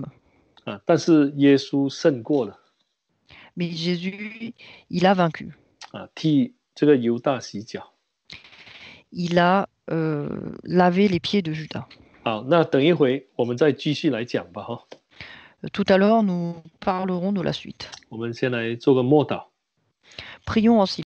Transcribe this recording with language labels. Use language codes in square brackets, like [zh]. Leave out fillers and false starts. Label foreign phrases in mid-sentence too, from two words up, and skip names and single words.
[zh] 啊，但是耶稣胜过了 [fr] Mais Jésus, il a vaincu. [zh] 啊，替这个犹大洗脚。 [fr] Il a lavé les pieds de Judas. [zh] 好，那等一回我们再继续来讲吧，哈。 [fr] Tout à l'heure, nous parlerons de la suite. [zh] 我们先来做个默祷。 [fr] Prions en silence.